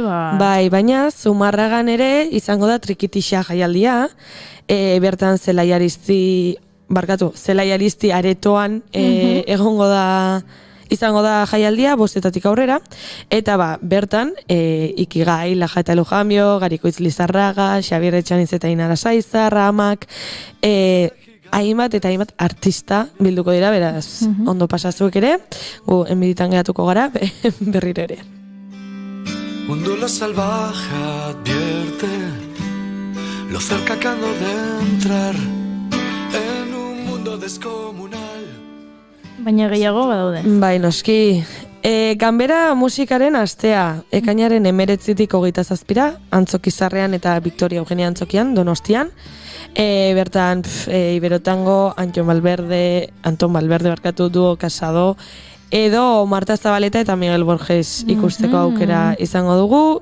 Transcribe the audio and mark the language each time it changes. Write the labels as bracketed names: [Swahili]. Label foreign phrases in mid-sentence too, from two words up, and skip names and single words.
[Basque] Bai, baina Zumarragan ere izango da Trikitixa jaialdia, bertan Zelaiarizti aretoan egongo da, izango da jaialdia, 5 aurrera, eta bertan Ikigai, Laja eta Lujambio, Garikoitz Lizarraga, Xabier Etxaniz eta Inara Saiza, Ramak, hainbat eta hainbat artista bilduko dira, beraz, ondo pasazuek ere, gu enbiditan geratuko gara, berriro ere. [Spanish] Un duelo salvaje advierte lo cerca que ando de entrar en un mundo descomunal. [Basque] Baina gehiago badaude. Bai, noski. Ganbera musikaren astea, ekainaren 19tik 27ra, Antzokizarrean eta Victoria Eugenia Antzokian, Donostian. Bertan, Iberotango, Anton Valverde barkatu duo Casado, edo Marta Zabaleta eta Miguel Borges ikusteko aukera izango dugu.